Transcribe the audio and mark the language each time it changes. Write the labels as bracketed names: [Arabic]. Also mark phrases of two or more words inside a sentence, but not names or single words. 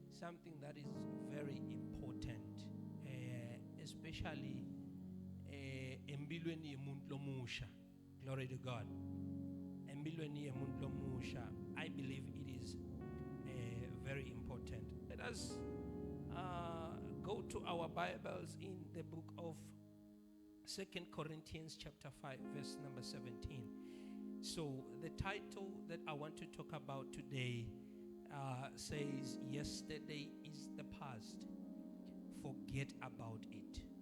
[English] something that is very important, especially [Swati] empilweni yemuntu lomusha. [English] Glory to God. [Swati] Empilweni yemuntu lomusha, [English] I believe it is very important. Let us go to our Bibles in the book of 2 Corinthians chapter 5, verse number 17. So the title that I want to talk about today says, yesterday is the past, forget about it.